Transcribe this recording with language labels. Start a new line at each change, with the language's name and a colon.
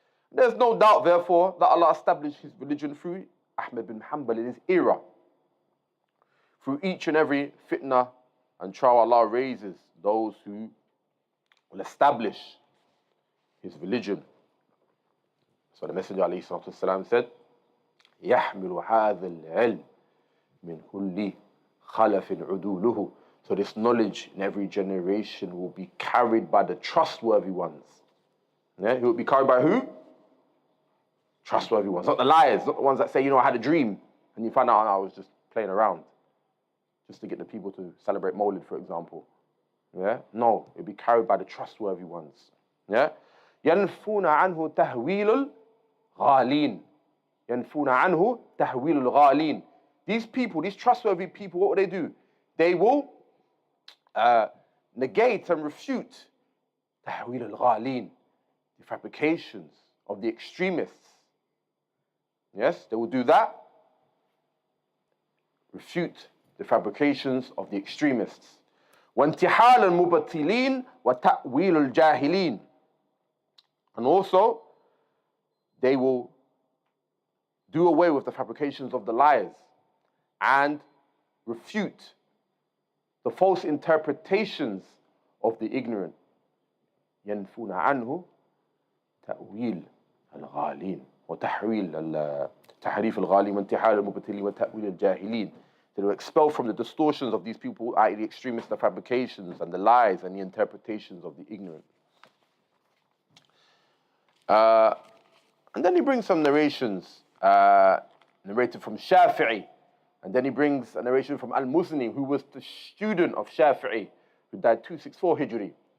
English: There's no doubt, therefore, that Allah established his religion through Ahmed bin Hanbal in his era. Through each and every fitna and trial, Allah raises those who will establish his religion. So the Messenger ﷺ said,
Arabic: يحمل هذا العلم من كل خلف عدوله.
English: So this knowledge in every generation will be carried by the trustworthy ones. Yeah? It will be carried by who? Trustworthy ones. Not the liars, not the ones that say, you know, I had a dream, and you find out, I was just playing around, just to get the people to celebrate Mawlid, for example. Yeah? No, it'll be carried by the trustworthy ones. Yeah?
Arabic: ينفون عنه تهويل الغالين. ينفون عنه تهويل الغالين.
English: These people, these trustworthy people, what will they do? They will negate and refute
Arabic: تهويل الغالين,
English: the fabrications of the extremists. Yes, they will do that. Refute the fabrications of the extremists.
Arabic: وانتحال المبطلين وتأويل الجاهلين.
English: And also, they will do away with the fabrications of the liars and refute the false interpretations of the ignorant.
Arabic: ينفون عنه تأويل الغالين وتحويل تحريف الغالين وانتحال المبطلين وتأويل الجاهلين.
English: They will expel from the distortions of these people, i.e. the extremists, the fabrications and the lies and the interpretations of the ignorant. And then he brings some narrations, narrated from Shafi'i. And then he brings a narration from Al-Muzni, who was the student of Shafi'i, who died 264 Hijri.